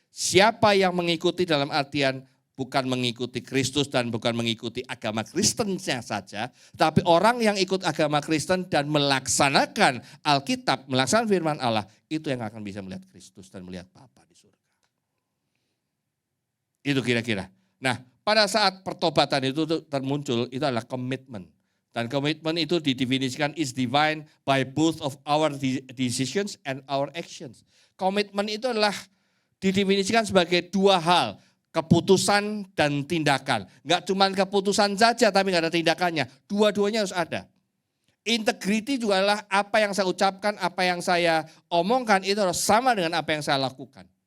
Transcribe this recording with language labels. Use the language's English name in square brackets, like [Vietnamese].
[Indonesian] Siapa yang mengikuti dalam artian bukan mengikuti Kristus dan bukan mengikuti agama Kristennya saja, tapi orang yang ikut agama Kristen dan melaksanakan Alkitab, melaksanakan firman Allah, itu yang akan bisa melihat Kristus dan melihat Bapa di surga. Itu kira-kira. Nah, pada saat pertobatan itu termuncul, itu adalah komitmen. Dan komitmen itu didefinisikan [English] is divine by both of our decisions and our actions. [Indonesian] Komitmen itu adalah didefinisikan sebagai 2 hal, keputusan dan tindakan. Enggak cuma keputusan saja tapi enggak ada tindakannya, dua-duanya harus ada. Integriti juga adalah apa yang saya ucapkan, apa yang saya omongkan itu harus sama dengan apa yang saya lakukan.